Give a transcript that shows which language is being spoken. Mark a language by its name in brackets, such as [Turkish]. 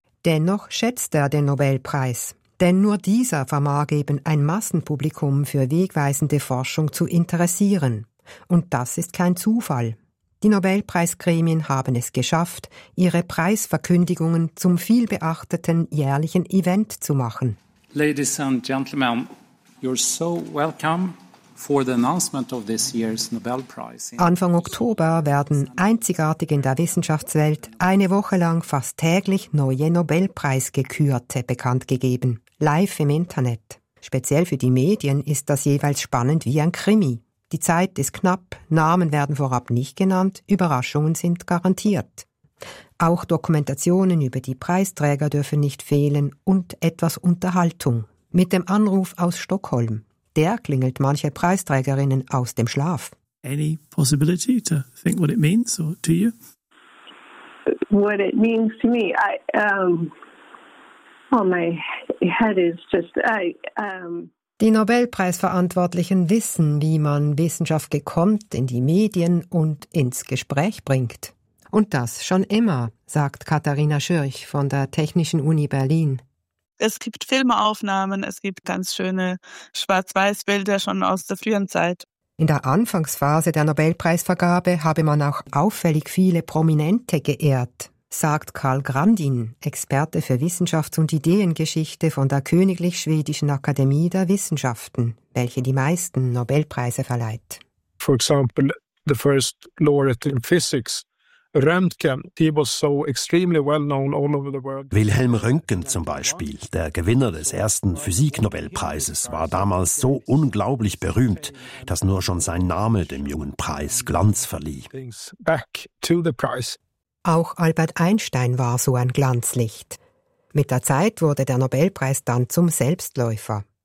[German] Dennoch schätzt er den Nobelpreis. Denn nur dieser vermag eben ein Massenpublikum für wegweisende Forschung zu interessieren. Und das ist kein Zufall. Die Nobelpreisgremien haben es geschafft, ihre Preisverkündigungen zum vielbeachteten jährlichen Event zu machen. [English] Ladies and gentlemen, you're so welcome. For the announcement of this year's Nobel Prize. [German] Anfang Oktober werden einzigartig in der Wissenschaftswelt eine Woche lang fast täglich neue Nobelpreisgekürte bekannt gegeben, live im Internet. Speziell für die Medien ist das jeweils spannend wie ein Krimi. Die Zeit ist knapp, Namen werden vorab nicht genannt, Überraschungen sind garantiert. Auch Dokumentationen über die Preisträger dürfen nicht fehlen und etwas Unterhaltung. Mit dem Anruf aus Stockholm. Der klingelt manche Preisträgerinnen aus dem Schlaf. [English] Any possibility to think what it means or to you? What it means to me, my head is just [German] Die Nobelpreisverantwortlichen wissen, wie man Wissenschaft gekonnt in die Medien und ins Gespräch bringt. Und das schon immer, sagt Katharina Schürch von der Technischen Uni Berlin. Es gibt Filmaufnahmen, es gibt ganz schöne Schwarz-Weiß-Bilder schon aus der frühen Zeit. In der Anfangsphase der Nobelpreisvergabe habe man auch auffällig viele Prominente geehrt, sagt Karl Grandin, Experte für Wissenschafts- und Ideengeschichte von der Königlich Schwedischen Akademie der Wissenschaften, welche die meisten Nobelpreise verleiht. [English] For example, the first laureate in physics. Röntgen, he was so extremely well known all over the world. [German] Wilhelm Röntgen zum Beispiel, der Gewinner des ersten Physiknobelpreises, war damals so unglaublich berühmt, dass nur schon sein Name dem jungen Preis Glanz verlieh. [English] Back to the prize. [German] Auch Albert Einstein war so ein Glanzlicht. Mit der Zeit wurde der Nobelpreis dann zum Selbstläufer.